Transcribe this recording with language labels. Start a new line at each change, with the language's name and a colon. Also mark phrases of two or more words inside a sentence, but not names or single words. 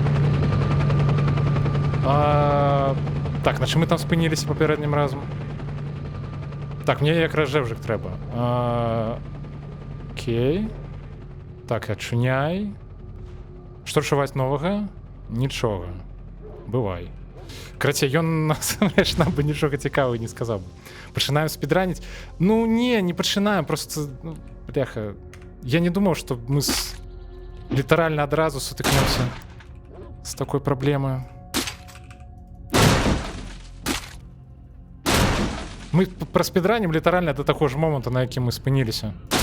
Ukrainian: Так, на чому ми там спинилися попереднім разом? Так, мені якраз жевжик треба. Окей. Так, очуняй. Що шувати нового? Нічого.
Belarusian: Бывай. Короче, ён насамрэч нам бы нічога цікавого не сказав би.
Ukrainian: Починаємо спідранить. Ну, не починаємо, просто, ну, бляха. Я не думав, що ми літерально одразу сутикнемося з такою проблемою. Ми проспідранимо літерально до того ж моменту, на який ми спинилися.